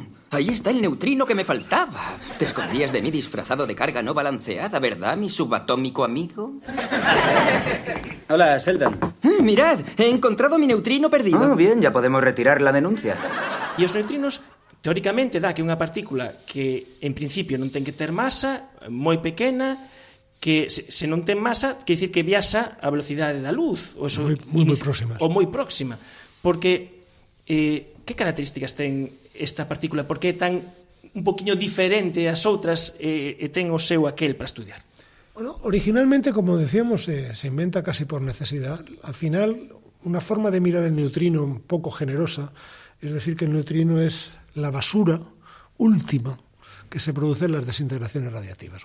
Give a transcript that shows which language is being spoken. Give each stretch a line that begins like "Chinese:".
Spanish: Ahí está el neutrino que me faltaba. Te escondías de mí disfrazado de carga no balanceada, ¿verdad, mi subatómico amigo? Hola, Sheldon. Mirad, he encontrado mi neutrino perdido. Ah, bien, ya podemos retirar la denuncia.
Galician: E os neutrinos, teóricamente, dá que unha partícula que, en principio, non ten que ter masa, moi pequena, que se non ten masa, quer dicir que viaxa a velocidade da luz. Ou eso, moi próxima. Ou moi próxima. Porque, que características ten esta partícula? Por que é tan un poquinho diferente ás outras e ten o seu aquel para estudiar?
Spanish: Bueno, originalmente, como decíamos, se inventa casi por necesidad. Al final, una forma de mirar el neutrino un poco generosa, es decir, que el neutrino es la basura última que se produce en las desintegraciones radiativas.